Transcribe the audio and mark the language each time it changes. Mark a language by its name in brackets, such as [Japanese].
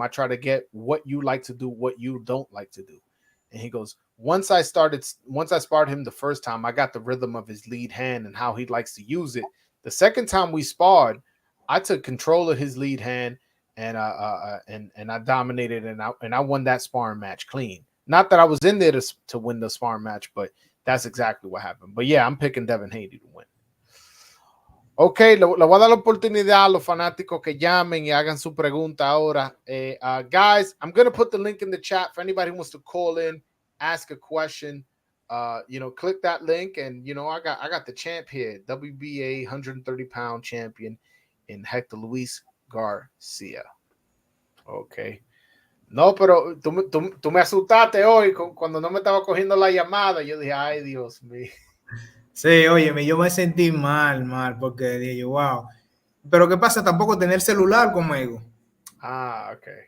[English] I try to get what you like to do, what you don't like to do. And he goes, once I sparred him the first time, I got the rhythm of his lead hand and how he likes to use it. The second time we sparred, I took control of his lead hand and I dominated and I won that sparring match clean. Not that I was in there to win the sparring match, but that's exactly what happened. But yeah, I'm picking Devin Haney to win. [Spanish] Ok, le voy a dar la oportunidad a los fanáticos que llamen y hagan su pregunta ahora. [English] Guys, I'm going to put the link in the chat for anybody who wants to call in, ask a question. Click that link and, I got the champ here, WBA 130-pound champion in Hector Luis Garcia. Ok. [Spanish] No, pero tú me asustaste hoy cuando no me estaba cogiendo la llamada. Yo dije, ay, Dios mío. Sí, óyeme, yo me sentí mal, porque dije yo, wow. Pero ¿qué pasa? Tampoco tener celular conmigo. Ah, ok.